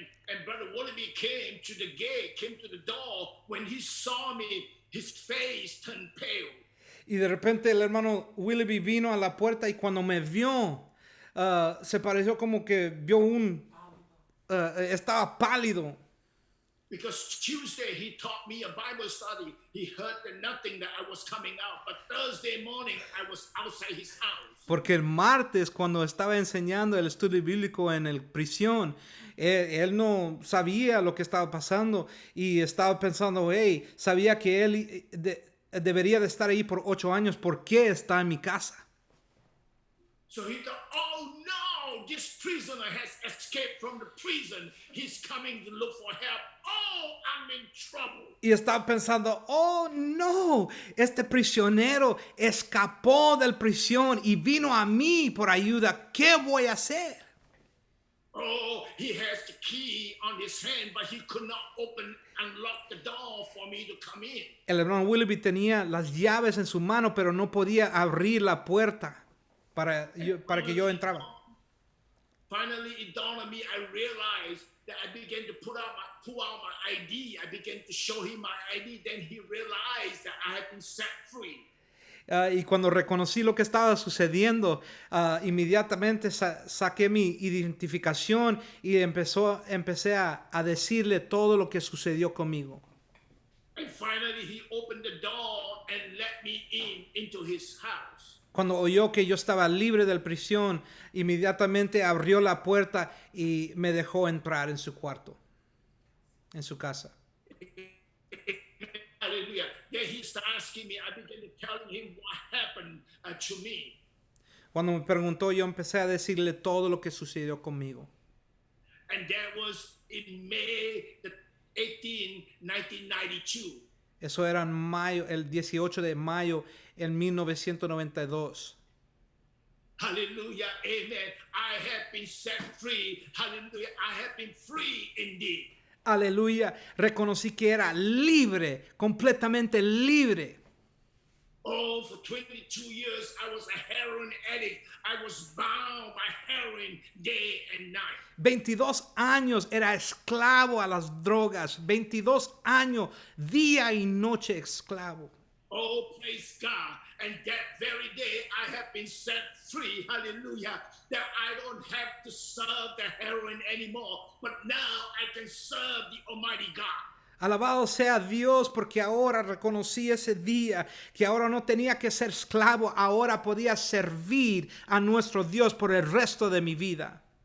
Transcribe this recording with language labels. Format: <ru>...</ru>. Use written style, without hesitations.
<en>And Brother Wallaby came to the gate, came to the door. When he saw me, his face turned pale.</en> <es>Y de repente el hermano Willoughby vino a la puerta y cuando me vio, se pareció como que vio estaba pálido.</es> <en>Because Tuesday he taught me a Bible study. He heard that nothing that I was coming out. But Thursday morning I was outside his house.</en> <es>Porque el martes cuando estaba enseñando el estudio bíblico en el prisión, él no sabía lo que estaba pasando y estaba pensando, hey, sabía que él debería de estar ahí por 8 años. ¿Por qué está en mi casa?</es> <en>So he thought, oh no, this prisoner has escaped from the prison. He's coming to look for help. Oh, I'm in trouble.</en> <es>Y estaba pensando, oh no, este prisionero escapó del prisión y vino a mí por ayuda. ¿Qué voy a hacer?</es> <en>Oh, he has the key on his hand, but he could not unlock the door for me to come in.</en> <es>El hermano Willoughby tenía las llaves en su mano, pero no podía abrir la puerta para que yo entrara.</es> <en>Finally, it dawned on me, I realized that I began to pull out my ID. I began to show him my ID. Then he realized that I had been set free.</en> <es>Y cuando reconocí lo que estaba sucediendo, inmediatamente saqué mi identificación y empecé a decirle todo lo que sucedió conmigo.</es> <en>And finally, he opened the door and let me into his house.</en> <es>Cuando oyó que yo estaba libre de la prisión, inmediatamente abrió la puerta y me dejó entrar en su cuarto, en su casa.</es> <en>Hallelujah. Then he started asking me, I began to tell him what happened to me.</en> <es>Cuando me preguntó, yo empecé a decirle todo lo que sucedió conmigo.</es> <en>And that was in May 18, 1992.</en> <es>Eso era en mayo, el 18 de mayo en 1992.</es> <en>Hallelujah, amen. I have been set free. Hallelujah, I have been free indeed.</en> <es>Aleluya, reconocí que era libre, completamente libre.</es> <en>Oh, for 22 years I was a heroin addict. I was bound by heroin day and night.</en> <es>22 años era esclavo a las drogas. 22 años, día y noche esclavo.</es> <en>Oh, praise God. And that very day I have been set free. Hallelujah. That I don't have to serve the heroin anymore. But now I can serve the Almighty God.</en> <es>Alabado sea Dios porque ahora reconocí ese día que ahora no tenía que ser esclavo, ahora podía servir a nuestro Dios por el resto de mi vida.</es>